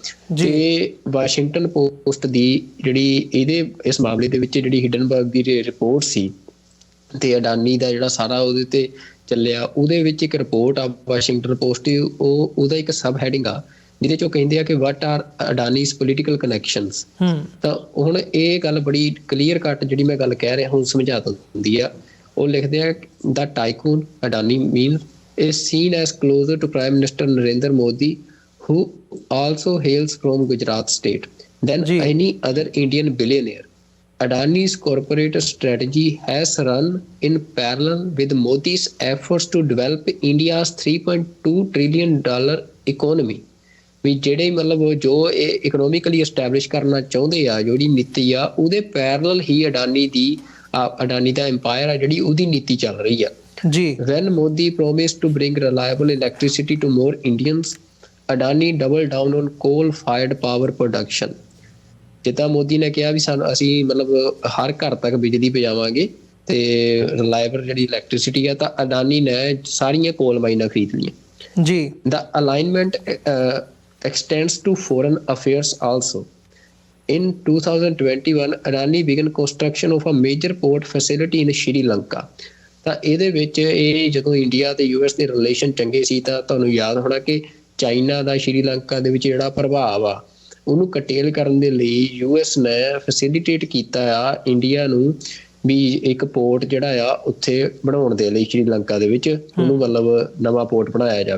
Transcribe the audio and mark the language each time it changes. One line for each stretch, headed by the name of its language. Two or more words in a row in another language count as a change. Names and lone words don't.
Punjabi: ਤੇ ਵਾਸ਼ਿੰਗਟਨ ਪੋਸਟ ਦੀ ਜਿਹੜੀ ਇਸ ਮਾਮਲੇ ਦੇ ਵਿੱਚ ਜਿਹੜੀ ਹਿੰਡਨਬਰਗ ਦੀ ਰਿਪੋਰਟ ਸੀ ਤੇ ਅਡਾਨੀ ਦਾ ਜਿਹੜਾ ਸਾਰਾ ਉਹਦੇ ਤੇ ਚੱਲਿਆ, ਉਹਦੇ ਵਿੱਚ ਇੱਕ ਰਿਪੋਰਟ ਆ ਵਾਸ਼ਿੰਗਟਨ ਪੋਸਟ ਦੀ, ਉਹਦਾ ਇੱਕ
English: sub heading
Punjabi: ਆ ਜਿਹਦੇ 'ਚ ਉਹ ਕਹਿੰਦੇ ਆ ਕਿ
English: what are Adani's political connections.
Punjabi: ਤਾਂ ਹੁਣ ਇਹ ਗੱਲ ਬੜੀ
English: clear cut
Punjabi: ਜਿਹੜੀ ਮੈਂ ਗੱਲ ਕਹਿ ਰਿਹਾ ਹੁਣ ਸਮਝਾ ਦਿੰਦੀ ਆ। ਉਹ ਲਿਖਦੇ ਆ
English: the tycoon Adani mean is seen as closer to Prime Minister Narendra Modi, who also hails from Gujarat state, than any other Indian billionaire. Adani's corporate strategy has run in parallel with Modi's efforts to develop India's $3.2 trillion economy.
Punjabi: ਵੀ ਜਿਹੜੇ ਮਤਲਬ ਜੋ ਇਹ
English: economically establish
Punjabi: ਕਰਨਾ ਚਾਹੁੰਦੇ ਆ, ਜਿਹੜੀ ਨੀਤੀ ਆ, ਉਹਦੇ ਪੈਰਲਲ ਹੀ ਅਡਾਨੀ ਦਾ ਐਮਪਾਇਰ ਆ ਜਿਹੜੀ ਉਹਦੀ ਨੀਤੀ ਚੱਲ ਰਹੀ ਆ ਜੀ।
English: When Modi promised to bring reliable electricity to more Indians, Adani doubled down on coal-fired power production.
Punjabi: ਜਿੱਦਾਂ ਮੋਦੀ ਨੇ ਕਿਹਾ ਵੀ ਅਸੀਂ ਮਤਲਬ ਹਰ ਘਰ ਤੱਕ ਬਿਜਲੀ ਪਹੁੰਚਾਵਾਂਗੇ ਤੇ ਰਿਲਾਇਬਲ ਜਿਹੜੀ ਇਲੈਕਟ੍ਰਿਸਿਟੀ ਆ, ਤਾਂ ਅਡਾਨੀ ਨੇ ਸਾਰੀਆਂ
English: coal mines
Punjabi: ਖਰੀਦ ਲਈਆਂ ਜੀ।
English: The alignment extends to foreign affairs also. In 2021, Adani began construction of a major port facility in Sri Lanka.
Punjabi: ਤਾਂ ਇਹਦੇ ਵਿੱਚ ਇਹ ਜਦੋਂ ਇੰਡੀਆ ਤੇ US ਦੇ ਰਿਲੇਸ਼ਨ ਚੰਗੇ ਸੀ ਤਾਂ ਤੁਹਾਨੂੰ ਯਾਦ ਹੋਣਾ ਕਿ ਚਾਈਨਾ ਦਾ ਸ਼੍ਰੀਲੰਕਾ ਦੇ ਵਿੱਚ ਜਿਹੜਾ ਪ੍ਰਭਾਵ ਆ ਉਹਨੂੰ ਕਟੇਲ ਕਰਨ ਦੇ ਲਈ US ਨੇ ਫੈਸਿਲਿਟੇਟ ਕੀਤਾ ਆ ਇੰਡੀਆ ਨੂੰ ਵੀ ਇੱਕ ਪੋਰਟ ਜਿਹੜਾ ਆ ਉੱਥੇ ਬਣਾਉਣ ਦੇ ਲਈ ਸ਼੍ਰੀਲੰਕਾ ਦੇ ਵਿੱਚ, ਉਹਨੂੰ ਮਤਲਬ ਨਵਾਂ ਪੋਰਟ ਬਣਾਇਆ ਜਾਵੇ।